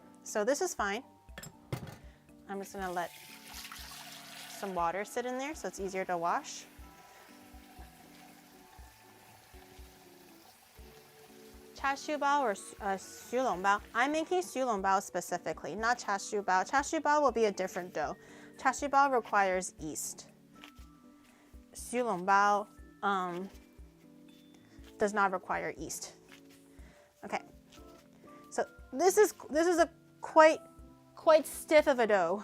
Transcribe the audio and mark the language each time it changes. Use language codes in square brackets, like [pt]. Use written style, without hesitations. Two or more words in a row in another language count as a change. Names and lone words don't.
[en] So this is fine. I'm just gonna let some water sit in there so it's easier to wash. Char siu bao or xiu long bao. I'm making xiu long bao specifically, not char siu bao. Char siu bao will be a different dough. Char siu bao requires yeast. Xiu long bao does not require yeast. Okay, so this is a quite stiff of a dough.